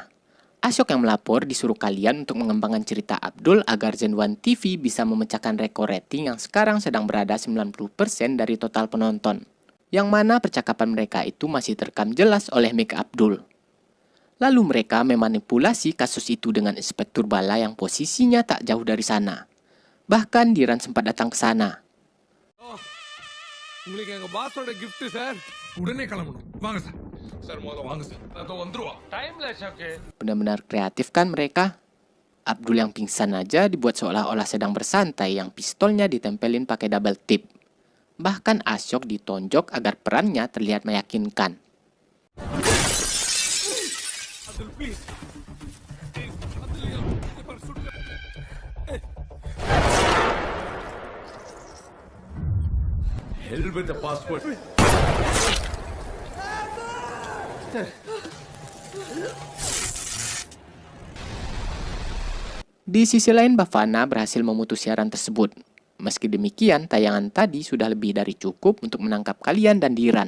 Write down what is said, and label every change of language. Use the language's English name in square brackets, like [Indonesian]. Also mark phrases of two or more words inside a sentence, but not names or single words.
[Indonesian] Ashok yang melapor disuruh kalian untuk mengembangkan cerita Abdul agar Zenwan TV bisa memecahkan rekor rating yang sekarang sedang berada 90% dari total penonton. Yang mana percakapan mereka itu masih terekam jelas oleh Mick Abdul. Lalu mereka memanipulasi kasus itu dengan Inspektur Bala yang posisinya tak jauh dari sana. Bahkan Diran sempat datang ke sana. [Tamil] உங்களுக்கு எங்க பாஸோட gift சார். உடனே கிளம்பணும். வாங்க சார். சார் மொத வாங்க சார். அதோ வந்துருவோம். டைம்ல ஷாக்கே. [Indonesian] Benar-benar kreatif kan mereka? Abdul yang pingsan aja dibuat seolah-olah sedang bersantai yang pistolnya ditempelin pakai [English] double tip. [Indonesian] Bahkan Ashok ditonjok agar perannya terlihat meyakinkan. [English] Abdul please. Hell with the passport. [Indonesian] Di sisi lain, Bavana berhasil memutus siaran tersebut. Meski demikian, tayangan tadi sudah lebih dari cukup untuk menangkap kalian dan Diran.